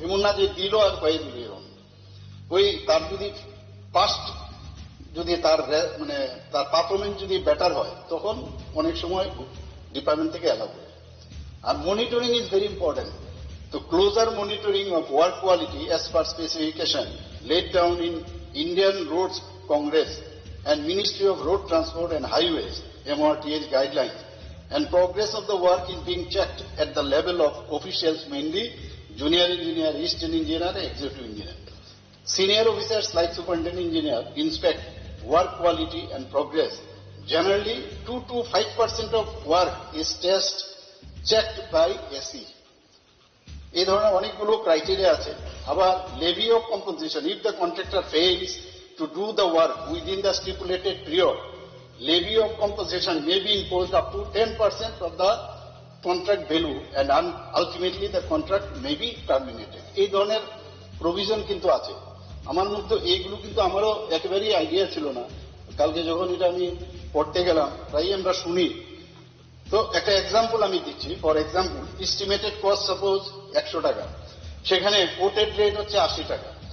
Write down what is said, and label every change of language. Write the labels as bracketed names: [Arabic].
[Bangla] এমন না যে দিল আর কয়ে দিল, ওই তার যদি পাস্ট যদি তার মানে তার পারফরমেন্স যদি বেটার হয় তখন অনেক সময় ডিপার্টমেন্ট থেকে অ্যালাউ করে। [English] আর monitoring is very important. তো closer monitoring of work quality as per specification laid down in Indian Roads Congress and Ministry of Road Transport and Highways MRTH guidelines, and progress of the work is being checked at the level of officials, mainly junior engineer, assistant engineer, and executive engineer. Senior officers like superintendent engineer inspect work quality and progress. Generally 2 to 5% of work is checked by SE. [Bangla] এই ধরনের অনেকগুলো criteria আছে। আবার [English] Levy of compensation, if the contractor fails to do the work within the stipulated period, levy of compensation may be imposed up to 10% of the contract value and ultimately the contract may be terminated. [Bangla] এই ধরনের provision কিন্তু আছে। আমার মধ্যে এইগুলো কিন্তু আমারও একেবারেই আইডিয়া ছিল না। কালকে যখন এটা আমি পড়তে গেলাম প্রায় আমরা শুনি। তো একটা এক্সাম্পল আমি দিচ্ছি। [English] for example, [Bangla] estimated cost suppose 100 টাকা, সেখানে কোটেড রেট হচ্ছে 80 টাকা।